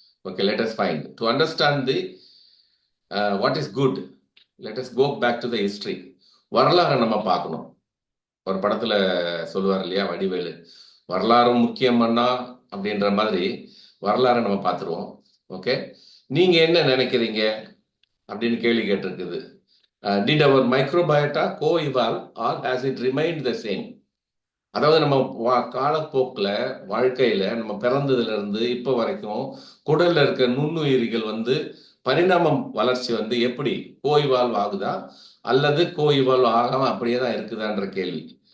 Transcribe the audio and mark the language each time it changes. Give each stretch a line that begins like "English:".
English: Okay, let us find. To understand the what is good, let us go back to the history.
Tamil: வரலாறு நம்ம பார்க்கணும். ஒரு படத்துல சொல்லுவார் இல்லையா வடிவேலு, வரலாறும் முக்கியம் அண்ணா அப்படின்ற மாதிரி வரலாறு நம்ம பார்த்துருவோம். ஓகே, நீங்க என்ன நினைக்கிறீங்க அப்படின்னு கேள்வி கேட்டிருக்குது.
English: Did our microbiota co-evolve or has it remained the same?
Tamil: அதாவது நம்ம காலப்போக்கில் வாழ்க்கையில நம்ம பிறந்ததுல இருந்து இப்போ வரைக்கும் குடல்ல இருக்க நுண்ணுயிரிகள் வந்து பரிணாமம் வளர்ச்சி வந்து எப்படி கோய்வால்வ் ஆகுதா அல்லது கோய்வால்வ் ஆகாம அப்படியே தான் இருக்குதான்ற கேள்வி.